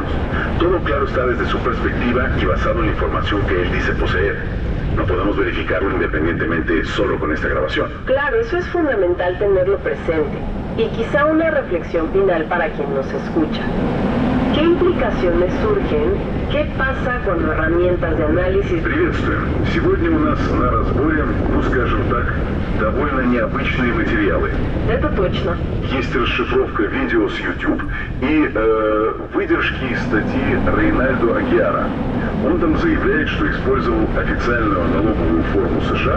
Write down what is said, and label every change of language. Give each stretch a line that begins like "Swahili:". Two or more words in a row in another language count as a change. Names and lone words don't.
Spanish: Todo claro está desde su perspectiva y basado en la información que él dice poseer. No podemos verificarlo independientemente solo con esta grabación. Claro, eso es fundamental tenerlo presente. Y quizá una reflexión final para quien nos escucha. ¿Qué implicaciones surgen? ¿Qué pasa cuando herramientas de анализис...
Russian: Приветствуем. Сегодня у нас на разборе, скажем так, довольно необычные материалы. Это точно. Есть расшифровка видео с YouTube и выдержки из статьи Рейнальдо Агьяра. Он там заявляет, что использовал официальную налоговую форму США.